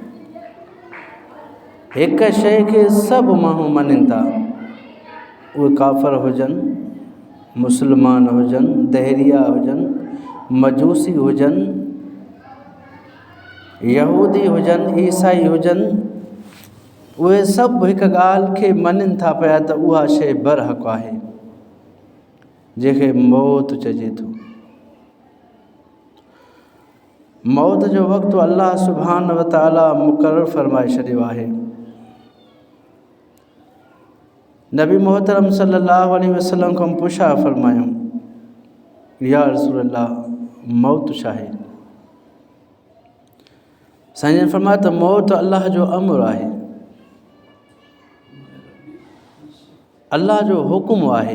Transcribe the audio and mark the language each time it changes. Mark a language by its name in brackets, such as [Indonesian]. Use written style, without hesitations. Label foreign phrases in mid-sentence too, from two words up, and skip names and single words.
[Sindhi] हिक शइ खे सभु माण्हू मञनि था, उहे काफ़िर हुजनि, मुस्लमान हुजनि, दहरिया हुजनि, मजूसी हुजनि, यहूदी हुजनि, ईसाई हुजनि, उहे सभु हिकु ॻाल्हि खे मञनि था पिया त उहा शइ बरहक़ आहे जंहिंखे मौत चइजे थो। मौत जो वक़्तु अल्लाह [Arabic] سبحانه وتعالى [Sindhi] मुक़ररु फ़रमाए छॾियो आहे। नबी मोहतरम [Arabic] صلى الله عليه وسلم [Sindhi] खां पुछा फ़रमायूं, [Arabic] يا رسول الله [Sindhi] मौत छा आहे? साईं फ़रमाया त मौत अल्लाह जो अमर आहे, अल्लाह जो हुकुम आहे।